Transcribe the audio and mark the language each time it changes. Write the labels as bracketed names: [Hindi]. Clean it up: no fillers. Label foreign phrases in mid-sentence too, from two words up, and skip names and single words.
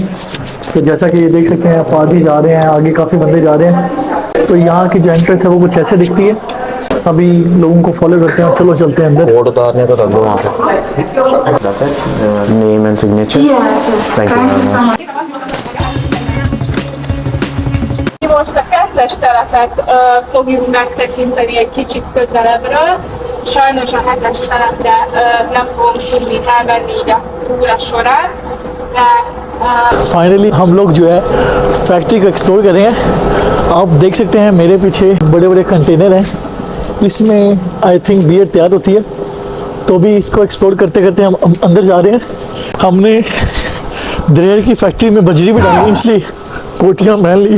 [Hindi] तो जैसा कि ये देख सकते हैं पादी जा रहे हैं, आगे काफ़ी बंदे जा रहे हैं। तो यहाँ की जो एंट्रेंस है वो कुछ ऐसे दिखती है। अभी लोगों को फॉलो करते हैं, चलो चलते हैं अंदर। कोड उतारने को रख दो वहाँ पे, [English] name and signature. thank you. [Hungarian] Most a kettes telepet fogjuk megtekinteni egy kicsit közelebbről. Sajnos a 7-es telepre nem fogunk tudni elmenni így a túra során, de [Hindi] फाइनली हम लोग जो है फैक्ट्री को एक्सप्लोर कर रहे हैं। आप देख सकते हैं मेरे पीछे बड़े बड़े कंटेनर हैं, इसमें [English] I think [Hindi] बियर तैयार होती है। तो भी इसको एक्सप्लोर करते करते हम अंदर जा रहे हैं। हमने दरेर की फैक्ट्री में बजरी भी डाली, इसलिए कोटियाँ पहन ली।